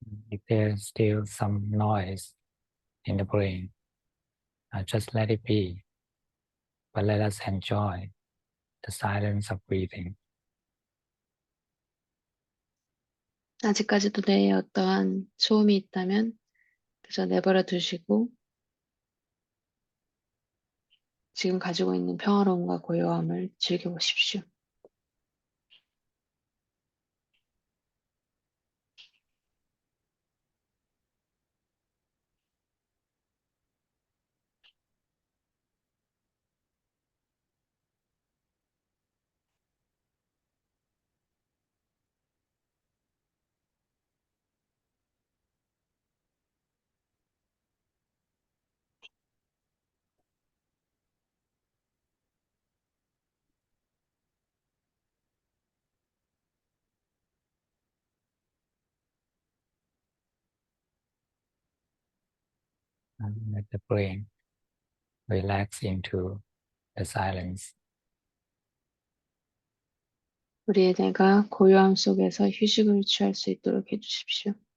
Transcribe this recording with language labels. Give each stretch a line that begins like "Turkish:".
English: If there's still some noise in the brain, just let it be, but let us enjoy the silence of breathing.
Korean: 아직까지도 뇌에 어떠한 소음이 있다면 그저 내버려 두시고 지금 가지고 있는 평화로움과 고요함을 즐겨보십시오.
English: And let the brain relax into the silence.
Korean: 우리의 뇌가 고요함 속에서 휴식을 취할 수 있도록 해주십시오.